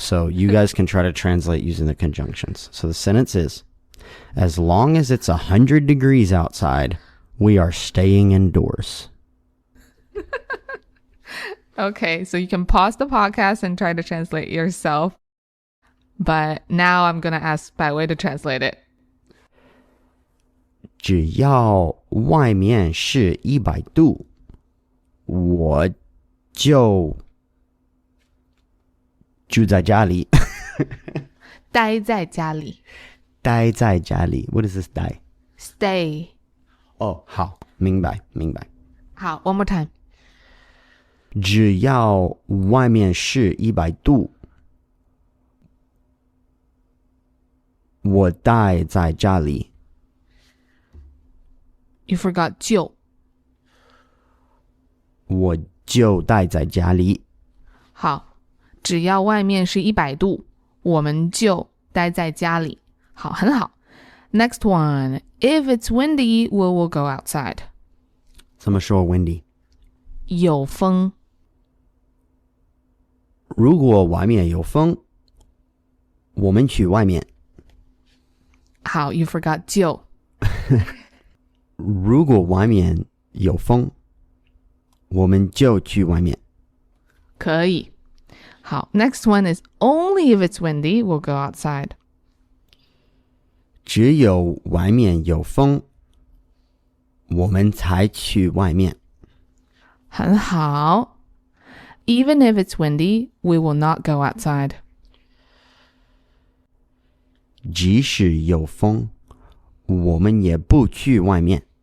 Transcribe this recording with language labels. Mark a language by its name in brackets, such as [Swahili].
[English] So you guys can try to translate using the conjunctions. So the sentence is, as long as it's 100 degrees outside, we are staying indoors. Okay, so you can pause the podcast and try to translate yourself. But now I'm going to ask Bai Wei to translate it. [Chinese] 只要外面是100度，我就住在家里。待在家里。待在家里。 [English] What is this [Chinese] 待 [English] Stay. [Chinese] 哦，好，明白，明白。 [English] 好, one more time. [Chinese] 只要外面是100度，我待在家里。 [English] You forgot 就。 [Chinese] 我就待在家里。好，只要外面是100度，我们就待在家里。好，很好。 [English] Next one. If it's windy, we will go outside. [Chinese] 怎么说 windy？有风。如果外面有风，我们去外面。 [English] 好 you forgot 就。 [Chinese] 如果外面有风，我们就去外面。可以。 [English] 好 next one is only if it's windy, we'll go outside. [Chinese] 只有外面有风，我们才去外面。很好。 [English] Even if it's windy, we will not go outside. [Chinese] 即使有风，我们也不去外面。